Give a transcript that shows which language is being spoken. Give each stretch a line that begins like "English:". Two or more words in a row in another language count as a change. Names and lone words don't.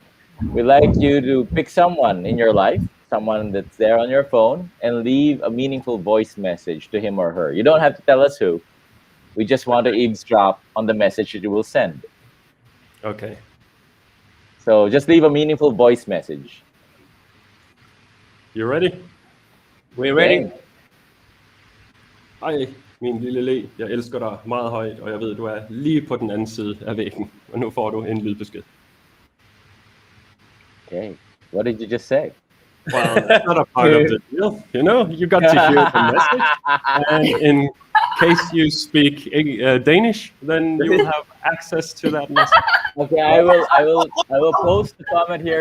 English: We'd like you to pick someone in your life, someone that's there on your phone, and leave a meaningful voice message to him or her. You don't have to tell us who. We just want to eavesdrop on the message that you will send. Okay. So just leave a meaningful voice message. You ready? We're ready.
Danish: Hej, min lille Le. Jeg elsker dig meget højt, og jeg ved, du er lige på den anden side af væggen. Og nu får du en lydbesked.
English: Okay. What did you just say? Well, that's not a part of the deal. You got to hear the message. And in case you speak Danish, then you will have access to that message. Okay, I will post the comment here.